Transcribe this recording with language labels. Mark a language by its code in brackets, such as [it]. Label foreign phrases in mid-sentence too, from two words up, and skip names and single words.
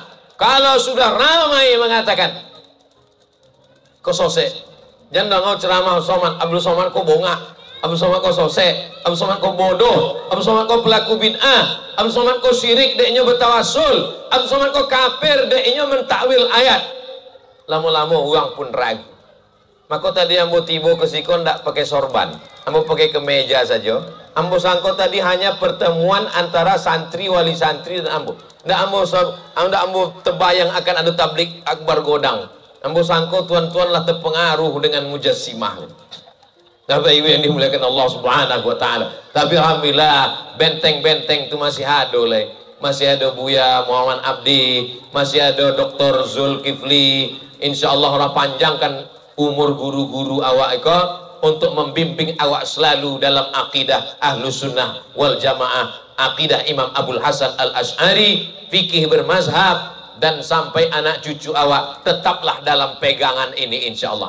[id] Kalau sudah ramai mengatakan, kau sosek, jangan ngau ceramah Abdul Somad kau bongak, Abdul Somad kau sosek, Abdul Somad kau bodoh, Abdul Somad kau pelaku bid'ah, Abdul Somad kau syirik deknya bertawasul, Abdul Somad kau kafir deknya mentakwil ayat. Lama-lama orang pun ragu. [min] Maka tadi ambo tibo ke sikon ndak pakai sorban, ambo pakai kemeja saja. Ambo sangko tadi hanya pertemuan antara santri, wali santri dan ambo. Ndak ambo terbayang akan ada tablik akbar godang. Ambo sangko tuan-tuan lah terpengaruh dengan mujassimah. [id] Bapak Ibu yang dimuliakan Allah [ar] Subhanahu wa taala. [id] Tapi alhamdulillah benteng-benteng itu masih ada oleh. Masih ada Buya Muhammad Abdi, masih ada Dr. Zulkifli. Insyaallah Allah panjangkan umur guru-guru [min] awak iko [id] untuk membimbing awak selalu dalam akidah [ar] Ahlus Sunnah wal Jamaah, [id] akidah Imam Abdul Hasan Al-Asy'ari, fikih bermazhab, dan sampai anak cucu awak tetaplah dalam pegangan ini insyaallah.